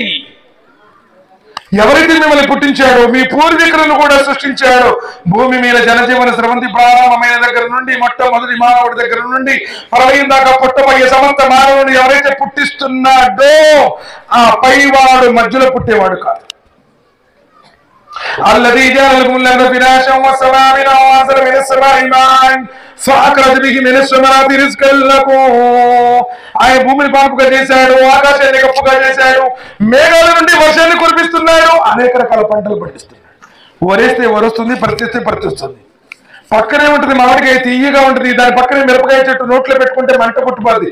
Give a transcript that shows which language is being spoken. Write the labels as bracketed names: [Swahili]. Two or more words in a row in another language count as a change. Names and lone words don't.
[Telugu] ఎవరైతే మిమ్మల్ని పుట్టించాడో, మీ పూర్వీకులను కూడా సృష్టించాడో, భూమి మీద జనజీవన స్రవంతి ప్రారంభమైన దగ్గర నుండి మొట్టమొదటి మానవుడి దగ్గర నుండి ప్రళయం దాకా పుట్టబోయే సమస్త మానవుని ఎవరైతే పుట్టిస్తున్నాడో ఆ పైవాడు మధ్యలో పుట్టేవాడు కాదు. [Arabic] الذي جعل لكم الأرض فراشا والسماء بناء وأنزل من السماء ماء فأخرج به من الثمرات رزقا لكم. [Telugu] ఆయన భూమిని పాపుగా చేశాడు, ఆకాశాన్ని కప్పుగా చేశాడు, మేఘాల నుండి వర్షాన్ని కురిపిస్తున్నాడు, అనేక రకాల పంటలు పండిస్తున్నాడు. వరేస్తే వరుస్తుంది, పరిచేస్తే పరిచేస్తుంది. పక్కనే ఉంటుంది మామిడికాయ, తీయగా ఉంటుంది, దాని పక్కనే మిరపకాయ చెట్టు నోట్లో పెట్టుకుంటే మంట పుట్టుపోద్ది.